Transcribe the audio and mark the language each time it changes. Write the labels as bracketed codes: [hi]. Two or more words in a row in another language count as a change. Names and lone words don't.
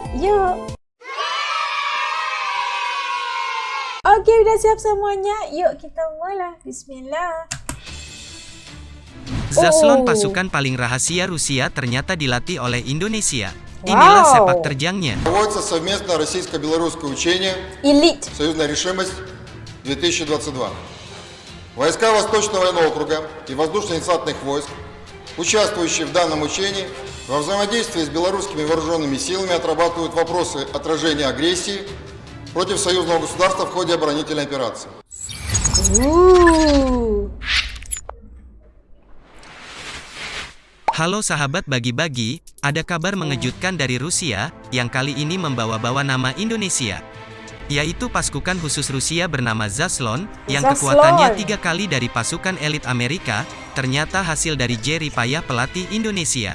[id] Yuk. Okey, sudah siap semuanya. Yuk kita mula. Bismillah. Zaslon, pasukan paling rahasia Rusia, ternyata dilatih oleh Indonesia. Inilah sepak terjangnya. [ru] Проводится совместное российско-белорусское учение Elite. «Союзная решимость-2022». Войска Восточного военного округа и воздушно-десантных войск, участвующие в данном учении, во взаимодействии с белорусскими вооруженными силами отрабатывают вопросы отражения агрессии против союзного государства в ходе оборонительной операции. [id] Halo sahabat Bagi-Bagi, ada kabar mengejutkan dari Rusia, yang kali ini membawa-bawa nama Indonesia. Yaitu pasukan khusus Rusia bernama Zaslon, yang kekuatannya 3 kali dari pasukan elit Amerika, ternyata hasil dari jerih payah pelatih Indonesia.